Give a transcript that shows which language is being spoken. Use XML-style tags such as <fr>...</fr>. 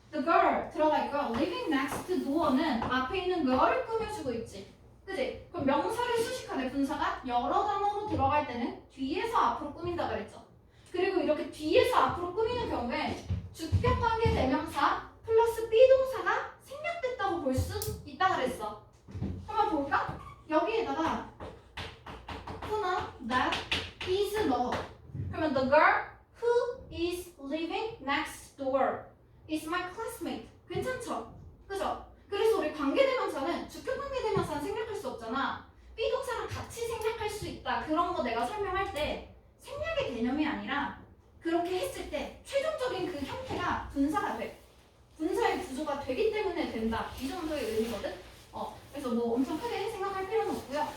<en>The girl</en> <ko>들어가 있고요.</ko> <en>Living next door</en> <ko>는 앞에 있는 girl을 꾸며주고 있지. 그지? 그럼 명사를 수식하는 분사가 여러 단어로 들어갈 때는 뒤에서 앞으로 꾸민다고 그랬죠. 그리고 이렇게 뒤에서 앞으로 꾸미는 경우에 주격관계 대명사 플러스 비동사가 생략됐다고 생략됐다고 볼 수 있다 그랬어. 한번 볼까? 여기에다가</ko> <en>who나 that is love. 그러면 the girl who is living next door is my classmate.</en> <ko>괜찮죠? 그죠? 그래서 우리 관계대명사는 주격 관계대명사는 생략할 수 없잖아. 비동사랑 같이 생략할 수 있다. 그런 거 내가 설명할 때 생략의 개념이 아니라 그렇게 했을 때 최종적인 그 형태가 분사가 돼. 분사의 구조가 되기 때문에 된다. 이 정도의 의미거든. 그래서 뭐 엄청 크게 생각할 필요는 없고요.</ko>